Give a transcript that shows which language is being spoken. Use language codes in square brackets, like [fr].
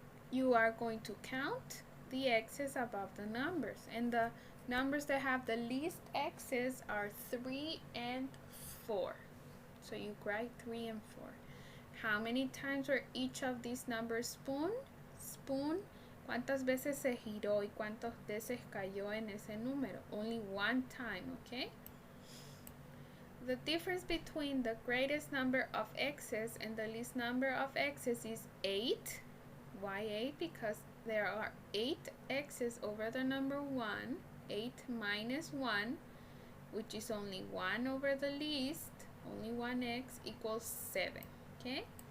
[en] You are going to count the x's above the numbers, and the numbers that have the least x's are 3 and 4. So you write 3 and 4. How many times were each of these numbers spun? [es] ¿Cuántas veces se giró y cuántas veces cayó en ese número? [en] Only one time, okay? The difference between the greatest number of x's and the least number of x's is 8. Why 8? Because there are 8 x's over the number 1. 8 minus 1, which is only 1 over the least, only 1x equals 7. Okay?